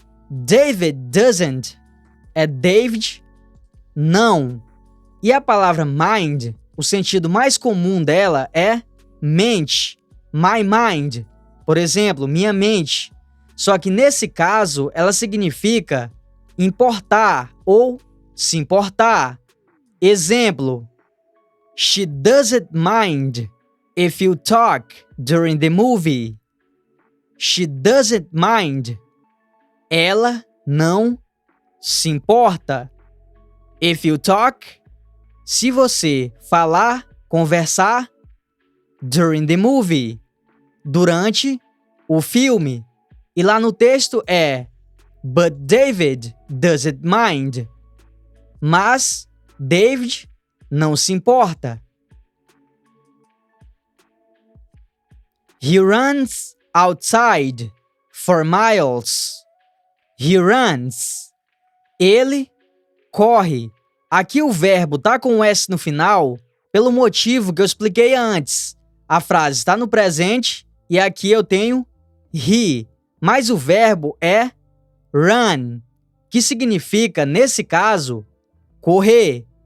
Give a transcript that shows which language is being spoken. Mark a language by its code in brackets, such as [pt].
[pt] David [en] doesn't [pt] é David não. E a palavra mind, o sentido mais comum dela é mente. [en] My mind. [pt] Por exemplo, minha mente. Só que nesse caso, ela significa importar ou se importar. [en] Exemplo: She doesn't mind if you talk during the movie. She doesn't mind. [pt] Ela não se importa. [en] If you talk, [pt] se você falar, conversar, [en] during the movie, [pt] durante o filme. E lá no texto é [en] But David doesn't mind. [pt] Mas David não se importa. [en] He runs outside for miles. He runs. [pt] Ele corre. Aqui o verbo tá com um S no final pelo motivo que eu expliquei antes. A frase está no presente e aqui eu tenho he. Mas o verbo é run, que significa, nesse caso, correr.